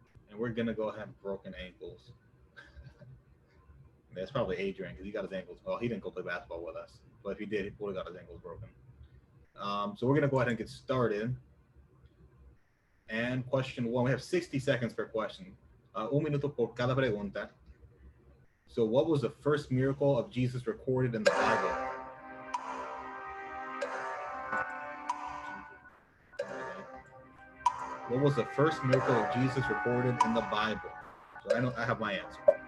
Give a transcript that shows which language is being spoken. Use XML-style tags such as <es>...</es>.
<en>And we're going to go have broken ankles. That's probably Adrian, because he got his ankles. Well, he didn't go play basketball with us, but if he did, he would have got his ankles broken. So we're going to go ahead and get started. And question 1, we have 60 seconds per question.</en> <es>Un minuto por cada pregunta.</es> <en>So what was the first miracle of Jesus recorded in the Bible? What was the first miracle of Jesus recorded in the Bible? So I have my answer.</en>